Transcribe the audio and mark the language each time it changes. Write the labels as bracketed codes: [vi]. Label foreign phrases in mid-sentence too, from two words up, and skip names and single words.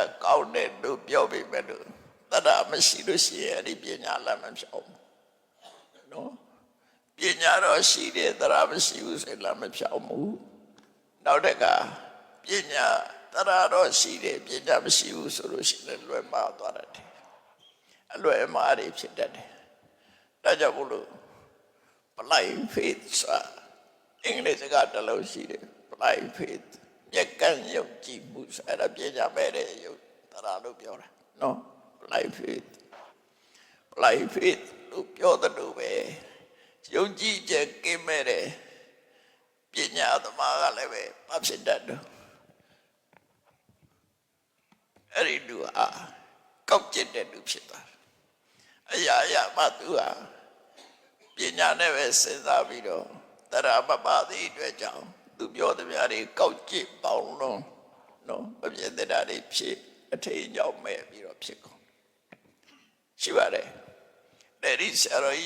[my] ကောင်းတယ်လို့ပြောပေမဲ့လို့တတ္တမရှိလို့ရှိရင်အဲ့ဒီပညာလမ်းမဖြောင်းဘူးနော်ပညာ တော့ရှိတယ်တတ္တမရှိဘူးဆိုရင်လမ်းမဖြောင်းဘူးနောက်တစ်ခါပညာတတ္တတော့ရှိတယ်ပညာမရှိဘူးဆိုလို့ရှိရင်လွယ်မှားသွားတယ်အလွယ်မှားတွေဖြစ်တတ်တယ်ဒါကြောင့်မို့လို့ [en] blind faith [my] ဆိုတာအင်္ဂလိပ်စကားတစ်လုံးရှိတယ် [en] blind faith [my] မျက်ကန်းယုံကြည်မှုဆိုအဲ့ဒါပညာမဲ့တဲ့ယုံတတ္တလို့ပြောတာနော် [en] blind faith [my] လို့ပြောတဲ့လို့ပဲယုံကြည်ချက်ကင်းမဲ့တဲ့ပညာသမားကလည်းပဲမဖြစ်တတ်တော့ အဲ့ဒီလူဟာကောက်ကျစ်တဲ့လူဖြစ်သွားတယ်အရာမှသူဟာပညာနဲ့ပဲစဉ်းစားပြီးတော့တရမပါသည့်အတွက်ကြောင့်သူပြောသမျှတွေကောက်ကျစ်ပေါင်းလုံးနော်မပြည့်တဲ့တာတွေဖြစ်အထင်ကြောင့်မဲ့ပြီးတော့ဖြစ်ကုန်ရှိပါတယ်ဒီဆရာတော်ကြီး